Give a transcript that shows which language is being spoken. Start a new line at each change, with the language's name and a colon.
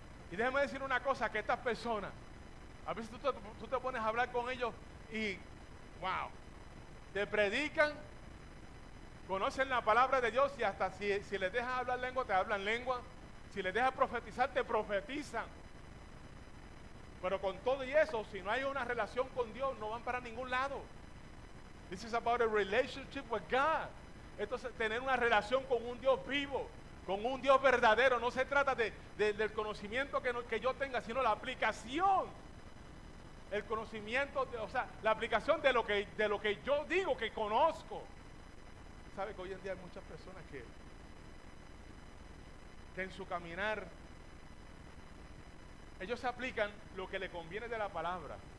Spanish: Y déjeme decir una cosa, que estas personas, a veces tú te pones a hablar con ellos y, wow, te predican, conocen la palabra de Dios y hasta si les dejas hablar lengua, te hablan lengua. Si les dejas profetizar, te profetizan. Pero con todo y eso, si no hay una relación con Dios, no van para ningún lado.
English: This is about a relationship with God.
Spanish: Entonces, tener una relación con un Dios vivo, con un Dios verdadero. No se trata del conocimiento que yo tenga, sino la aplicación. El conocimiento, o sea, la aplicación de lo que yo digo que conozco. ¿Sabe que hoy en día hay muchas personas que en su caminar, ellos se aplican lo que le conviene de la palabra?